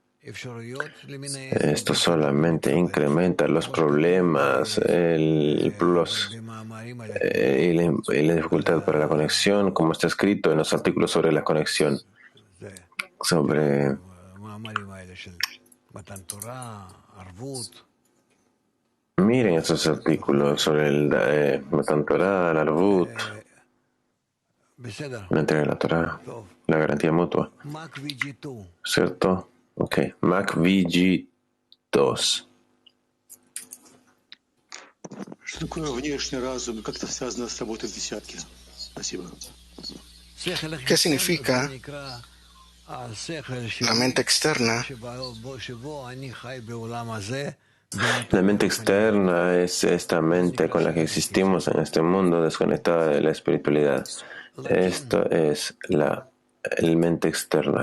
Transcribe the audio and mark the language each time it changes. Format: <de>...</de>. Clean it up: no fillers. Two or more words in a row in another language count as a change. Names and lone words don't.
<es>Esto solamente incrementa los problemas y la dificultad para la conexión, como está escrito en los artículos sobre la conexión, Miren estos artículos sobre el Matan Torah, la Arvut, la entrega de la Torah, la garantía mutua. ¿Cierto? Ok. MacVG2.</es> <ru>Что такое внешний разум и как это связано с работой в десятке? Спасибо.</ru> <es>¿Qué significa la mente externa? La mente externa es esta mente con la que existimos en este mundo desconectada de la espiritualidad. Esto es la mente externa.</es>